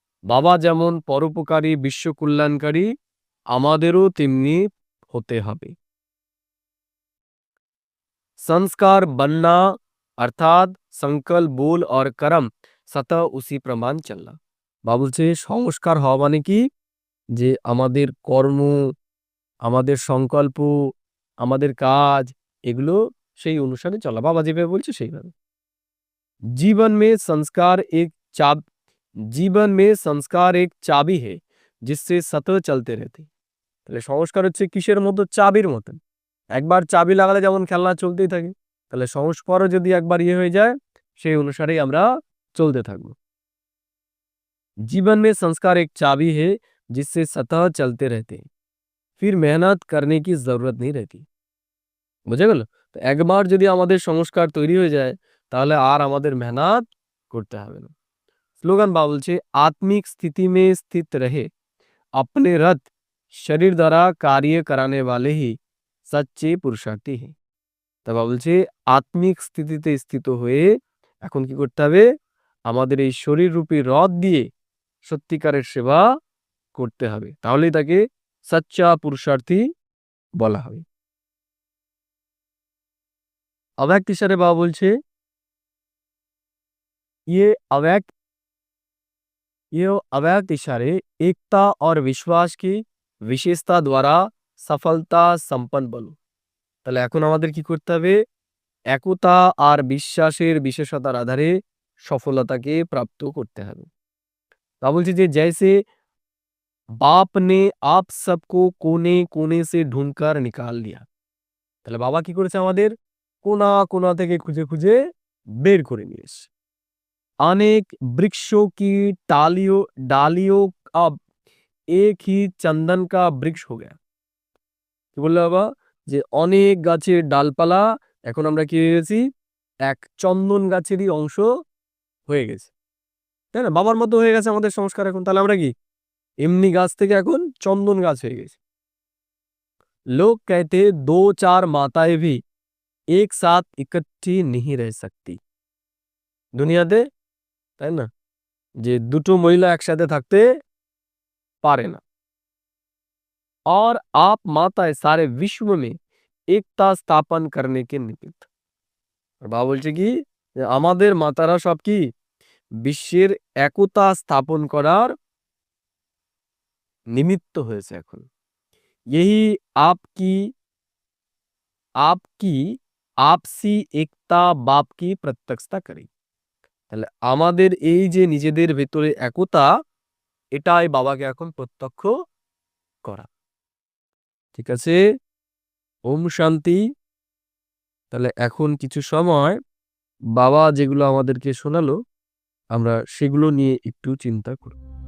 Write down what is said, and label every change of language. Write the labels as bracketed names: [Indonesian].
[Bangla] বাবা যেমন পরোপকারী বিশ্ব কল্যাণকারী আমাদেরও তেমনি হতে হবে [Hindi] संस्कार बनना अर्थात संकल्प बोल और कर्म सतह उसी प्रमाण चलना [Bangla] বা বলছে সংস্কার হওয়া মানে কি, যে আমাদের কর্ম, আমাদের সংকল্প, আমাদের কাজ, এগুলো সেই অনুসারে চলা। বাবা যেভাবে বলছে সেইভাবে। [Hindi] जीवन में संस्कार एक चाब जीवन में संस्कार एक चाबी है जिससे सतत चलते रहते। [Bangla] তাহলে সংস্কার হচ্ছে কিসের মতো? চাবির মতন। একবার চাবি লাগালে যেমন খেলনা চলতেই থাকে, তাহলে সংস্কারও যদি একবার ইয়ে হয়ে যায়, সেই অনুসারেই আমরা চলতে থাকবো। [Hindi] जीवन में संस्कार एक चाबी है जिससे सतत चलते रहते हैं, फिर मेहनत करने की जरूरत नहीं रहती। [Bangla] বুঝে গেল? তো একবার যদি আমাদের সংস্কার তৈরি হয়ে যায়, তাহলে আর আমাদের মেহনত করতে হবে না। স্লোগান বা বলছে [Hindi] आत्मिक स्थिति में स्थित रहे, अपने रथ शरीर द्वारा कार्य कराने वाले ही सच्चे पुरुषार्थी हैं। [Bangla] তা বলছে আত্মিক স্থিতিতে স্থিত হয়ে এখন কি করতে হবে? আমাদের এই শরীর রূপী রথ দিয়ে সত্যিকারের সেবা করতে হবে, তাহলেই তাকে সচ্চা পুরুষার্থী বলা হবে। [Hindi] अव्यक्त इशारे बाबा बोलছে ये अव्यक्त ये अव्यक्त इशारे एकता और विश्वास की विशेषता द्वारा सफलता संपन्न বলো। [Bangla] তাহলে এখন আমাদের কি করতে হবে? একতা আর বিশ্বাসের বিশেষতার আধারে সফলতাকে প্রাপ্ত করতে হবে। তা বলছি যে [Hindi] जैसे बाप ने आप सबको कोने कोने से ढूंढकर निकाल लिया। [Bangla] তাহলে বাবা কি করেছে? আমাদের কোনা কোনা থেকে খুঁজে খুঁজে বের করে নিয়ে এসেছে। [Hindi] अनेक वृक्षों की डालियों अब एक ही चंदन का वृक्ष हो गया। [Bangla] কি বললো বাবা? যে অনেক গাছের ডালপালা এখন আমরা কি হয়ে গেছি? এক চন্দন গাছেরই অংশ হয়ে গেছে, তাই না? বাবার মতো হয়ে গেছে আমাদের সংস্কার এখন। তাহলে আমরা কি এমনি গাছ থেকে এখন চন্দন গাছ হয়ে গেছে। [Hindi] लोग कहते दो चार माताएं भी एक साथ इकट्ठी नहीं रह सकती। [Bangla] দুনিয়াতে, তাই না, যে দুটো মহিলা একসাথে থাকতে পারে না। [Hindi] और आप माताएं सारे विश्व में एकता स्थापन करने के निमित्त। [Bangla] আর বাবা বলছে কি, যে আমাদের মাতারা সব কি বিশ্বের একতা স্থাপন করার নিমিত্ত হয়েছে এখন। [Hindi] यही आपकी आपकी आपसी एकता बाप की प्रत्यक्षता करी। [Bangla] তাহলে আমাদের এই যে নিজেদের ভেতরে একতা, এটাই বাবাকে এখন প্রত্যক্ষ করা। ঠিক আছে, ওম শান্তি। তাহলে এখন কিছু সময় বাবা যেগুলো আমাদেরকে শোনালো, আমরা সেগুলো নিয়ে একটু চিন্তা করব।